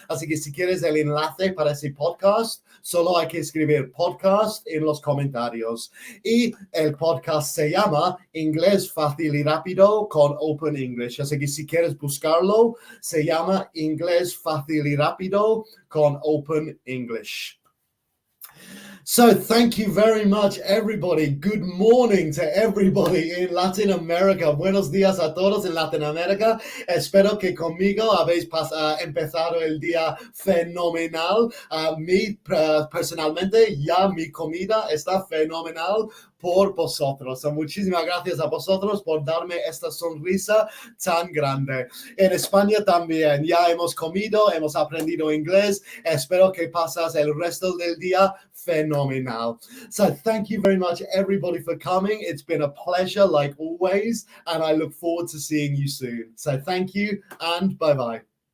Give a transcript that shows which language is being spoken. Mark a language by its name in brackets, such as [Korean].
[Spanish] Así que si quieres el enlace para ese podcast, solo hay que escribir podcast en los comentarios. Y el podcast se llama Inglés Fácil y Rápido con Open English. Así que si quieres buscarlo, se llama Inglés Fácil y Rápido con Open English. [English] So thank you very much, everybody. Good morning to everybody in Latin America. [Spanish] Buenos días a todos en Latinoamérica. Espero que conmigo habéis empezado el día fenomenal. Personalmente, ya mi comida está fenomenal por vosotros. Muchísimas gracias a vosotros por darme esta sonrisa tan grande. En España también ya hemos comido, hemos aprendido inglés. Espero que pasas el resto del día fenomenal. [English] So thank you very much, everybody, for coming. It's been a pleasure, like always, and I look forward to seeing you soon. So thank you and bye-bye.